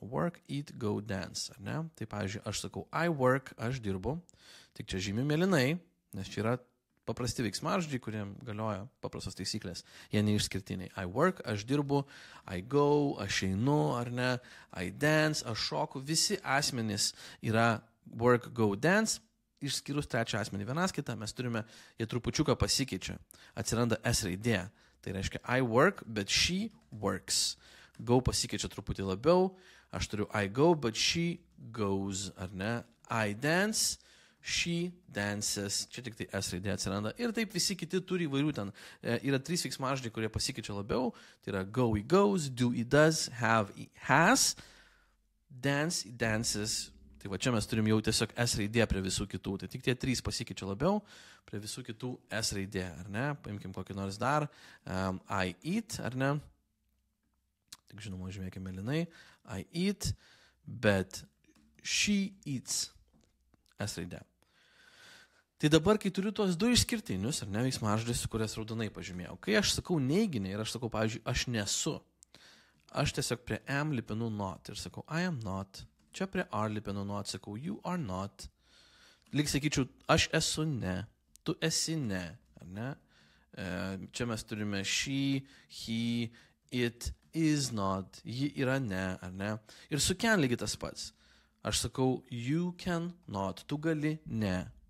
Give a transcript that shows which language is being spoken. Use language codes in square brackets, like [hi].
[lt] Work, eat, go, dance, ar ne? Tai pavyzdžiui, aš sakau I work, aš dirbu, tik čia žymi mėlynai, nes čia yra paprasti veiksmažodžiai, kuriem galioja paprastos taisyklės. Jie neišskirtiniai. I work, aš dirbu, I go, aš einu, ar ne, I dance, aš šoku. Visi asmenys yra work, go, dance. Išskyrus trečią asmenį vienas kitą, mes turime, jie trupučiuką pasikeičia. Atsiranda S raidė. [en] Tai reiškia I work, bet she works. [lt] Go pasikeičia truputį labiau. Aš turiu I go, but she goes, ar ne. I dance, she dances. Čia tik tai S raidė atsiranda. Ir taip visi kiti turi įvairių ten. Yra 3 veiksmažodžiai, kurie pasikeičia labiau. [en] Tai yra go, he goes, do, he does, have, he has, dance, he dances. [lt] Tai va čia mes turim jau tiesiog S raidė prie visų kitų. Tai tik tie 3 pasikeičia labiau prie visų kitų S raidė, ar ne? Paimkim kokį nors dar. I eat, ar ne? Tik žinoma, žymėkime mėlynai. [en] I eat, bet she eats. S raidė. [lt] Tai dabar, kai turiu tuos 2 išskirtinius, ar ne, veiksmažodžius, kurias raudonai pažymėjau. Kai aš sakau neiginį ir aš sakau, pavyzdžiui, aš nesu. Aš tiesiog prie am lipinu not ir sakau, I am not. Čia prie are lipinu not, sakau, you are not. Lyg sakyčiau, aš esu ne, tu esi ne, ar ne? Čia mes turime she, he, it is not, ji yra ne, ar ne? Ir su can lygiai tas pats. Aš sakau, you can not, tu gali ne.